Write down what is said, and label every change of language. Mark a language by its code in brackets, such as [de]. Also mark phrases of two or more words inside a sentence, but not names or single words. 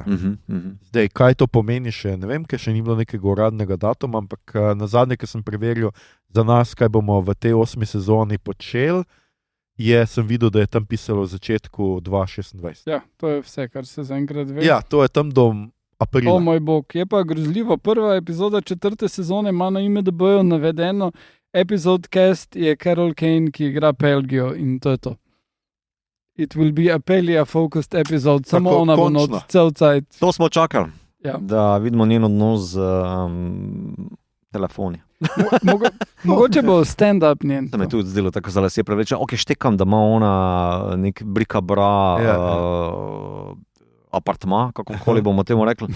[sl] Zdaj, kaj to pomeni še, ne vem, ker še ni bilo nekega uradnega datuma, ampak nazadnje, ker sem preveril za nas, kaj bomo v tej 8. sezoni počeli, sem videl, da je tam pisalo v začetku 2026. Ja, to je vse, kar se zaenkrat ve. Ja, to je tam do aprila. O moj bog, je pa grozljivo. Prva epizoda 4. sezone ima na IMDb-ju navedeno, [en] episode cast [sl] je Carol Kane, ki igra Pelgio, in to je to. [en] It will be a Pelia-focused episode, [sl] samo tako, ona bo not cel cajt. To smo čakali, da vidimo njen odnos z telefoni. Mogoče bo stand-up njen. To me tudi zdelo tako za lase prevlečeno. Ok, štekam, da ima ona nek brikabra apartma, kakokoli bomo temu rekli.